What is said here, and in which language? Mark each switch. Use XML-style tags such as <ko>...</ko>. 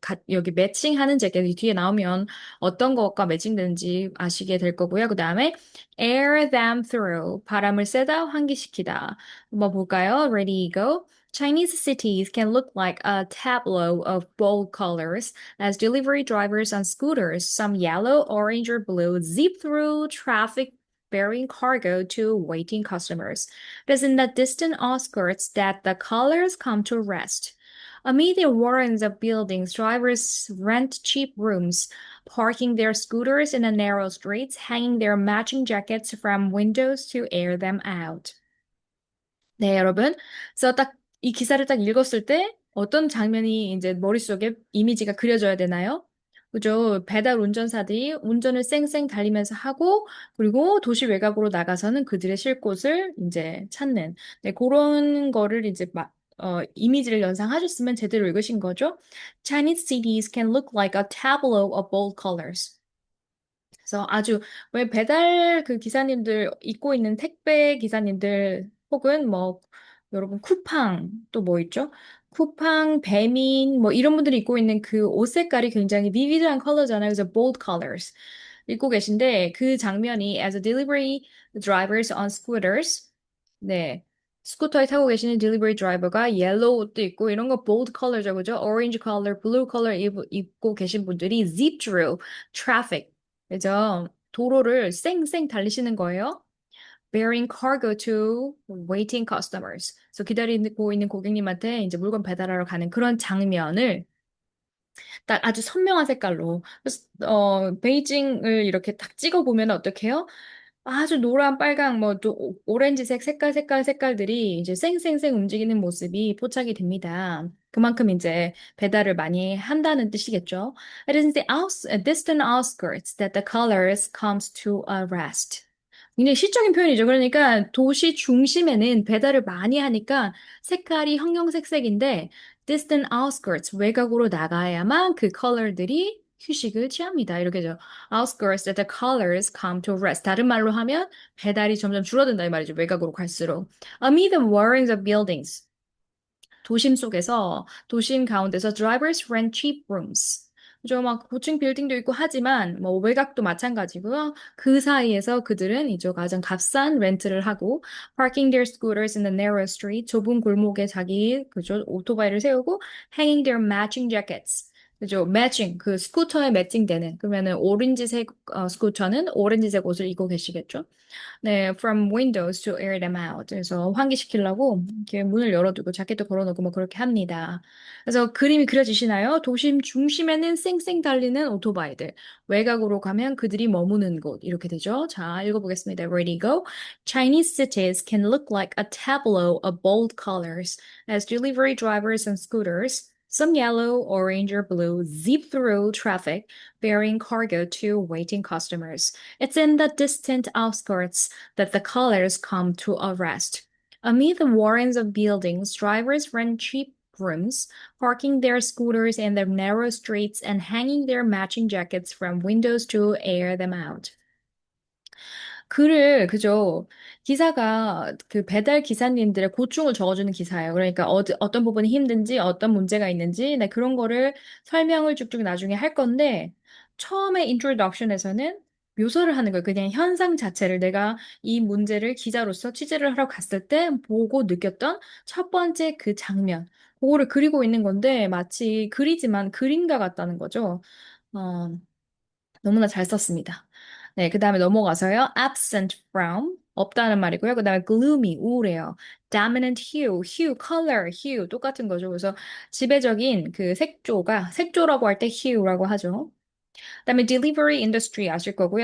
<ko>여기 매칭하는 재킷이 뒤에 나오면 어떤 것과 매칭되는지 아시게 될 거고요. 그 다음에</ko> <en>air them through,</en> <ko>바람을 쐬다, 환기시키다. 뭐 볼까요?</ko> <en>Ready, go. Chinese cities can look like a tableau of bold colors as delivery drivers on scooters, some yellow, orange, or blue, zip through traffic bearing cargo to waiting customers. It is in the distant outskirts that the colors come to rest. Amid the warrens of buildings, drivers rent cheap rooms, parking their scooters in the narrow streets, hanging their matching jackets from windows to air them out.</en> <ko>네, 여러분. 그래서 딱 이 기사를 딱 읽었을 때 어떤 장면이 이제 머릿속에 이미지가 그려져야 되나요? 그죠? 배달 운전사들이 운전을 쌩쌩 달리면서 하고 그리고 도시 외곽으로 나가서는 그들의 쉴 곳을 이제 찾는 네, 그런 거를 이제 이미지를 연상하셨으면 제대로 읽으신 거죠.</ko> <en>Chinese cities can look like a tableau of bold colors.</en> <ko>그래서 아주 왜 배달 그 기사님들 입고 있는 택배 기사님들 혹은 뭐 여러분 쿠팡 또 뭐 있죠? 쿠팡, 배민 뭐 이런 분들이 입고 있는 그 옷 색깔이 굉장히 비비드한 컬러잖아요.</ko> <en>그래서 bold colors</en> <ko>입고 계신데 그 장면이</ko> <en>as a delivery drivers on scooters 네.</en> <ko>스쿠터에 타고 계시는 딜리버리 드라이버가 옐로우 옷도 입고 이런 거 bold 컬러죠, 그죠? 오렌지 컬러, 블루 컬러 입고 계신 분들이</ko> <en>zip through traffic</en> <ko>그죠? 도로를 쌩쌩 달리시는 거예요.</ko> <en>Bearing cargo to waiting customers.</en> <ko>그래서 기다리고 있는 고객님한테 이제 물건 배달하러 가는 그런 장면을 딱 아주 선명한 색깔로. 그래서, 베이징을 이렇게 딱 찍어보면 어떡해요? 아주 노란, 빨강, 뭐, 또, 오렌지색 색깔들이 이제 쌩쌩쌩 움직이는 모습이 포착이 됩니다. 그만큼 이제 배달을 많이 한다는 뜻이겠죠.</ko> <en>It is the distant outskirts that the colors comes to a rest.</en> <ko>굉장히 시적인 표현이죠. 그러니까 도시 중심에는 배달을 많이 하니까 색깔이 형형색색인데</ko> <en>distant outskirts,</en> <ko>외곽으로 나가야만 그 컬러들이 휴식을 취합니다. 이렇게죠.</ko> <en>Outskirts that the colors come to rest.</en> <ko>다른 말로 하면 배달이 점점 줄어든다 이 말이죠. 외곽으로 갈수록.</ko> <en>Amid the warrens of buildings.</en> <ko>도심 속에서, 도심 가운데서</ko> <en>drivers rent cheap rooms.</en> <ko>그죠? 막 고층 빌딩도 있고 하지만 뭐 외곽도 마찬가지고요. 그 사이에서 그들은 이제 가장 값싼 렌트를 하고</ko> <en>parking their scooters in the narrow street</en> <ko>좁은 골목에 자기 그죠? 오토바이를 세우고</ko> <en>hanging their matching jackets.</en> <ko>그죠? 매칭 그 스쿠터에 매칭되는 그러면은 오렌지색 스쿠터는 오렌지색 옷을 입고 계시겠죠?</ko> <en>네, from windows to air them out.</en> <ko>그래서 환기시키려고 이렇게 문을 열어두고 자켓도 걸어놓고 뭐 그렇게 합니다. 그래서 그림이 그려지시나요? 도심 중심에는 쌩쌩 달리는 오토바이들. 외곽으로 가면 그들이 머무는 곳. 이렇게 되죠. 자, 읽어보겠습니다.</ko> <en>Ready, go. Chinese cities can look like a tableau of bold colors as delivery drivers and scooters, some yellow, orange, or blue, zip through traffic bearing cargo to waiting customers. It's in the distant outskirts that the colors come to a rest. Amid the warrens of buildings, drivers rent cheap grooms, parking their scooters in the narrow streets and hanging their matching jackets from windows to air them out.</en> <ko>그죠. 기사가 그 배달 기사님들의 고충을 적어주는 기사예요. 그러니까 어떤 부분이 힘든지, 어떤 문제가 있는지, 네, 그런 거를 설명을 쭉쭉 나중에 할 건데, 처음에 introduction에서는 묘사를 하는 거예요. 그냥 현상 자체를 내가 이 문제를 기자로서 취재를 하러 갔을 때 보고 느꼈던 첫 번째 그 장면. 그거를 그리고 있는 건데, 마치 그리지만 그림과 같다는 거죠. 어, 너무나 잘 썼습니다. 네, 그 다음에 넘어가서요.</ko> <en>absent from,</en> <ko>없다는 말이고요. 그 다음에 gloomy, 우울해요.</ko> <en>dominant hue, hue, color, hue,</en> <ko>똑같은 거죠. 그래서 지배적인 그 색조라고 할 때 hue라고 하죠. 그 다음에</ko> <en>delivery industry</en> <ko>아실 거고요.</ko>